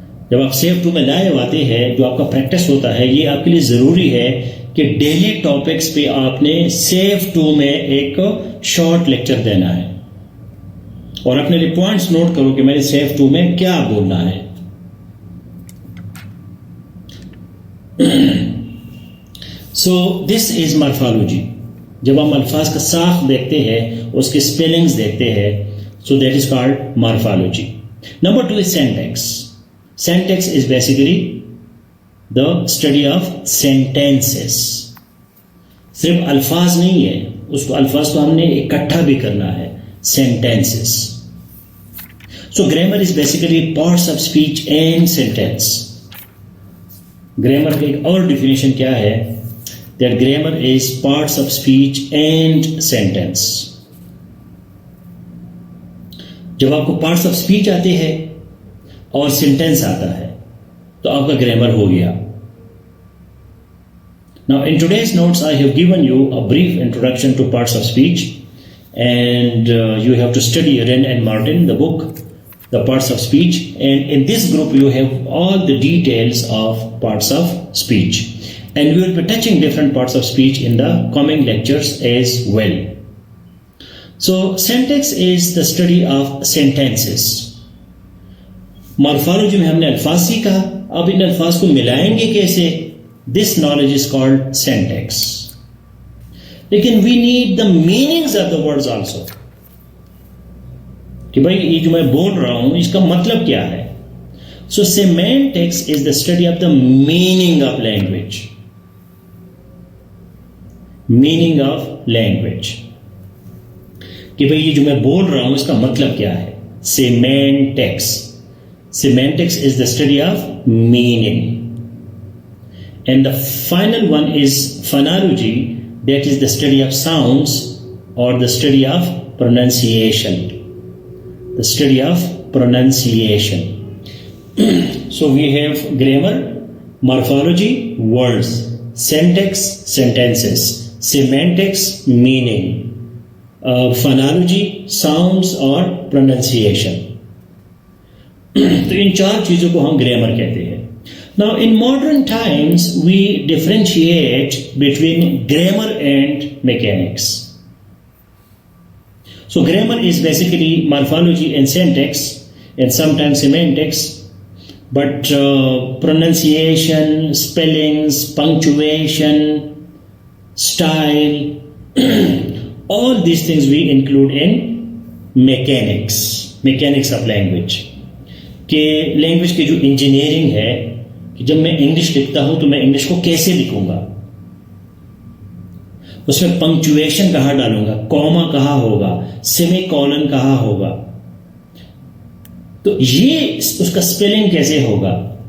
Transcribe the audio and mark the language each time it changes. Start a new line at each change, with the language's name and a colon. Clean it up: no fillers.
Urdu: جب آپ سیف 2 میں لائیو آتے ہیں, جو آپ کا پریکٹس ہوتا ہے, یہ آپ کے لیے ضروری ہے کہ ڈیلی ٹاپکس پہ آپ نے سیف 2 میں ایک شارٹ لیکچر دینا ہے, اور اپنے لیے پوائنٹس نوٹ کرو کہ میں نے سیف 2 میں کیا بولنا ہے.
English: So this is morphology.
Urdu: جب ہم الفاظ کا ساخت دیکھتے ہیں, اس کے اسپیلنگز دیکھتے ہیں,
English: So that is called morphology. Number 2 is syntax. Syntax is basically the study of sentences.
Urdu: صرف الفاظ نہیں ہے, اس کو الفاظ کو ہم نے اکٹھا بھی کرنا ہے, sentences.
English: So grammar is basically parts of speech and sentence.
Urdu: Grammar کا ایک اور definition کیا ہے,
English: that grammar is parts of speech and sentence.
Urdu: جب آپ کو parts of speech آتے ہیں اور سینٹینس آتا ہے تو آپ کا گرامر ہو گیا.
English: Now in today's notes I have given you a brief introduction to parts of speech, and you have to study Wren and Martin, the book, The Parts of Speech, and in this group you have all the details of parts of speech, and we will be touching different parts of speech in the coming lectures as well. So syntax is the study of sentences.
Urdu: Morphology میں ہم نے الفاظ سیکھا, اب ان الفاظ کو ملائیں گے کیسے,
English: This knowledge is called syntax.
Urdu: لیکن
English: we need the meanings of the words also,
Urdu: کہ بھائی یہ جو میں بول رہا ہوں اس کا مطلب کیا ہے.
English: So semantics is the study of the meaning of language. Meaning of language,
Urdu: کہ بھائی یہ جو میں بول رہا ہوں اس کا مطلب کیا ہے.
English: Semantics. Semantics is the study of meaning. And the final one is phonology, that is the study of sounds or the study of pronunciation. The study of pronunciation. So we have grammar, morphology, words, syntax, sentences, semantics, meaning, phonology, sounds or pronunciation.
Urdu: تو ان 4 چیزوں کو ہم grammar کہتے ہیں.
English: Now in modern times we differentiate between grammar and mechanics. So grammar is basically morphology and syntax and sometimes semantics, but pronunciation, spellings, punctuation, style, all these things we include in mechanics of language.
Urdu: کہ language کی جو engineering ہے, کہ جب میں English لکھتا ہوں تو میں انگلش کو کیسے لکھوں گا, اس میں پنکچویشن کہاں ڈالوں گا, کوما کہاں ہوگا, سیمی کولن کہاں ہوگا, تو یہ اس کا اسپیلنگ کیسے ہوگا.